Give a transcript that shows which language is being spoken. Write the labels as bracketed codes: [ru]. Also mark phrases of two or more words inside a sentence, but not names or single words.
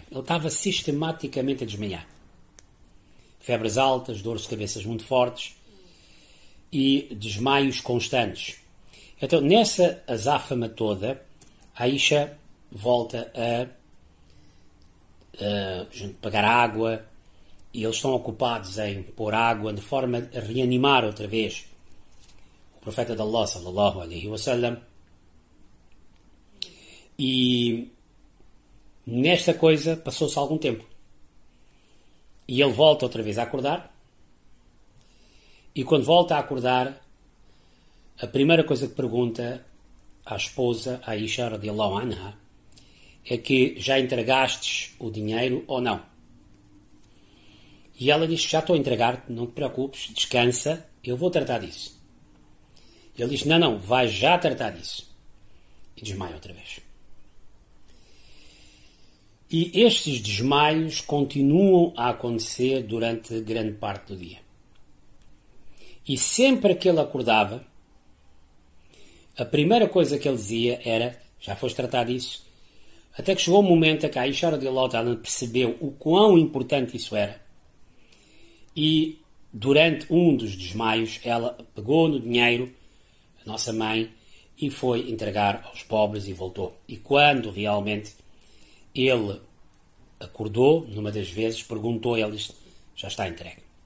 [pt] Ele estava sistematicamente a desmaiar. Febres altas, dores de cabeça muito fortes e desmaios constantes. Então, nessa azáfama toda, a Aisha volta a pagar água e eles estão ocupados em pôr água de forma a reanimar outra vez o profeta de Allah [ar] صلى الله عليه وسلم. [pt] E nesta coisa passou-se algum tempo. E ele volta outra vez a acordar. E quando volta a acordar, a primeira coisa que pergunta à esposa, a Aisha [ar] رضي الله عنها, [pt] é que já entregastes o dinheiro ou não? E ela diz: já estou a entregar, não te preocupes, descansa, eu vou tratar disso. E ele diz: não, vai já tratar disso. E desmaia outra vez. E estes desmaios continuam a acontecer durante grande parte do dia. E sempre que ele acordava, a primeira coisa que ele dizia era: já foste tratar disso? Até que chegou o momento em que a Aisha [ar] رضي الله تعالى [pt] percebeu o quão importante isso era. E durante um dos desmaios, ela pegou no dinheiro, a nossa mãe, e foi entregar aos pobres e voltou. E quando realmente ele acordou, numa das vezes, perguntou a eles: já está entregue.